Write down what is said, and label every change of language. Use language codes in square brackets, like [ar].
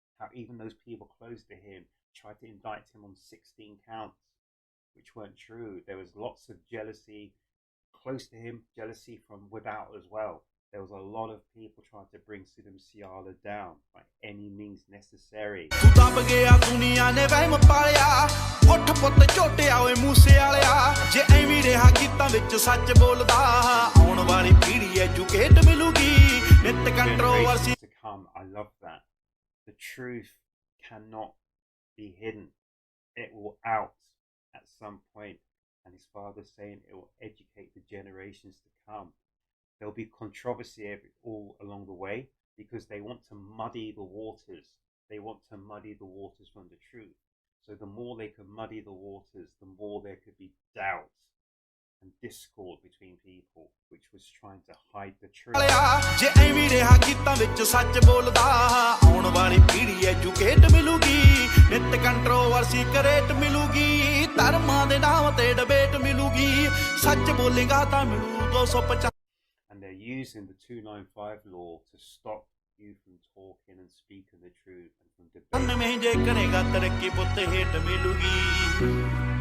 [en] How even those people close to him tried to indict him on 16 counts, which weren't true. There was lots of jealousy close to him, jealousy from without as well. There was a lot of people trying to bring Sidhu Moose Wala down by any means necessary. [pa] ਦਬ ਗਿਆ ਦੁਨੀਆ ਨੇ ਵਹਿਮ ਪਾਲਿਆ ਉੱਠ ਪੁੱਤ ਝੋਟਿਆ ਓਏ ਮੂਸੇ ਵਾਲਿਆ ਜੇ ਐਵੇਂ ਰਿਹਾ ਗੀਤਾਂ ਵਿੱਚ ਸੱਚ ਬੋਲਦਾ ਆਉਣ ਵਾਲੀ ਪੀੜ੍ਹੀ ਐਜੂਕੇਟ ਮਿਲੂਗੀ ਨਿਤ controversy [en] to come. I love that. The truth cannot be hidden. It will out at some point. And his father's saying it will educate the generations to come. There'll be controversy all along the way, because they want to muddy the waters. They want to muddy the waters from the truth. So the more they can muddy the waters, the more there could be doubt and discord between people, which was trying to hide the truth. [pa] ਜੇ ਐਵੇਂ ਰਿਹਾ ਗੀਤਾਂ ਵਿੱਚ ਸੱਚ ਬੋਲਦਾ ਆਉਣ ਵਾਲੀ ਪੀੜ੍ਹੀ ਐਜੂਕੇਟ ਮਿਲੂਗੀ ਨਿਤ ਕੰਟਰੋਵਰਸੀ ਕਰੇਟ ਮਿਲੂਗੀ ਧਰਮਾਂ ਦੇ ਨਾਮ ਤੇ ਡਿਬੇਟ ਮਿਲੂਗੀ ਸੱਚ ਬੋਲੇਗਾ ਤਾਂ ਮਿਲੂ 250 [en] And they're using the 295 law to stop you from talking and speaking the truth and from debating. [pa] ਮੈਂ ਜੇ ਕਰੇਗਾ ਤਰੱਕੀ ਪੁੱਤ ਹੇਟ ਮਿਲੂਗੀ